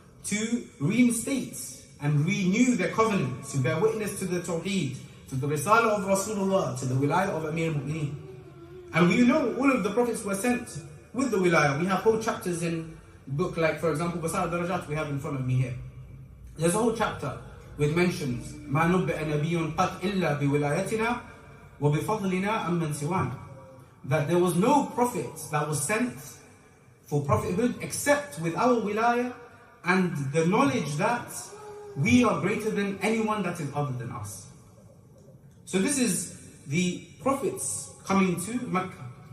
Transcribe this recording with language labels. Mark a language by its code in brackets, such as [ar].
[en] To reinstate and renew their covenant, to bear witness to the Tawheed, to the Risalah of Rasulullah, to the Wilayah of Amir al-Mu'mineen. And we know all of the prophets were sent with the Wilayah. We have whole chapters in book like, for example, Basar al-Darajat we have in front of me here. There's a whole chapter with mentions [ar] مَا نُبِّئَ نَبِيٌّ قَدْ إِلَّا بِوِلَايَتِنَا وَبِفَضْلِنَا أَمَّنْ سِوَانَا. [en] That there was no prophet that was sent for prophethood except with our wilayah and the knowledge that we are greater than anyone that is other than us. So this is the prophets coming to Makkah.